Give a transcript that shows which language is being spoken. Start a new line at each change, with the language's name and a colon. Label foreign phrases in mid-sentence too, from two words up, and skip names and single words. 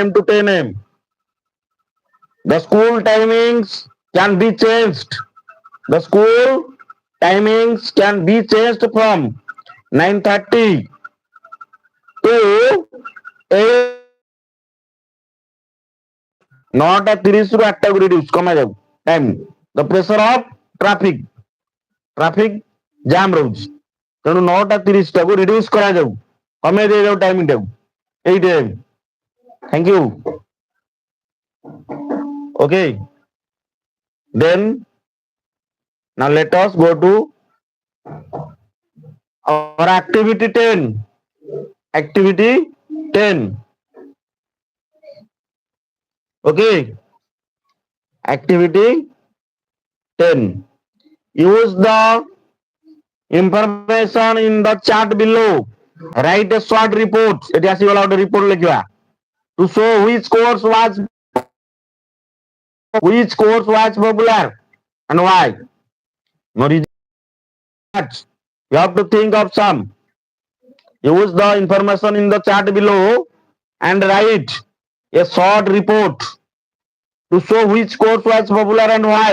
English: to 10 a.m. The school timings can be changed. The school timings can be changed from 9:30 to 8.
Odia: 9:30 ରୁ 8ଟାକୁ reduce କମାଯାଉ time.
English: The pressure of traffic
Odia: ଜାମ୍ ରହୁଛି, ତେଣୁ 9:30ଟାକୁ reduce କରାଯାଉ, କମେଇ ଦିଆଯାଉ ଟାଇମିଂ ଟାକୁ 8 am.
English: Thank you. Okay. Then now let us go to our activity 10. Activity 10. Okay. Activity 10. Use the information in the chart below. Write a short report.
Odia: ଏଟି ଆସିଗଲା ଗୋଟେ report ଲେଖିବା
English: to show which course was popular and why. No reason. You have to think of some. Use the information in the chart below and write a short report to show which course was popular and why.